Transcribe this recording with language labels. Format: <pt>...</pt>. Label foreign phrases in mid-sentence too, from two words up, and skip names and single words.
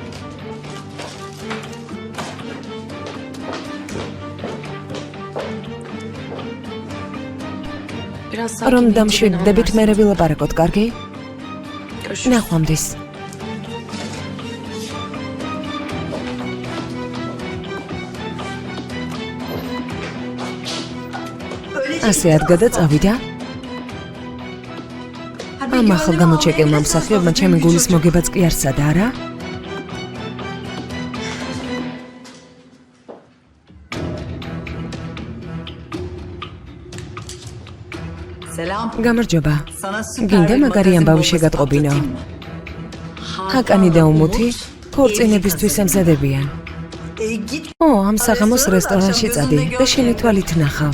<tr>Biraz sakin</tr> <ka>რომ</ka> <tr>deyince beni</tr> <ka>დამშვიდდებით</ka> <tr>anlarsın.</tr> <ka>მერე ვილაპარაკოთ, კარგი?</ka> <tr>Görüşürüz.</tr> <ka>ნახვამდის. ასე ადგა და წავიდა. ამ ახალ გამოჩეკილმა მსახიობმა ჩემი გულის მოგებაც კი არ სცადა, არა?</ka> <tr>Selam.</tr> <ka>გამარჯობა.</ka> <tr>Sana süper</tr> <ka>გინდა</ka> <tr>bir</tr> <ka>მაგარი</ka> <tr>magazin</tr> <ka>ამბავი</ka> <tr>bombası</tr> <ka>შეგატყობინო.</ka> <tr>patlatayım mı?</tr> <ka>ჰაკანი და უმუთი ქორწინებისთვის ემზადებიან.</ka> <tr>Git.</tr> <ka>ო, ამ საღამოს რესტორანში წადი და შენი თვალით ნახავ.</ka>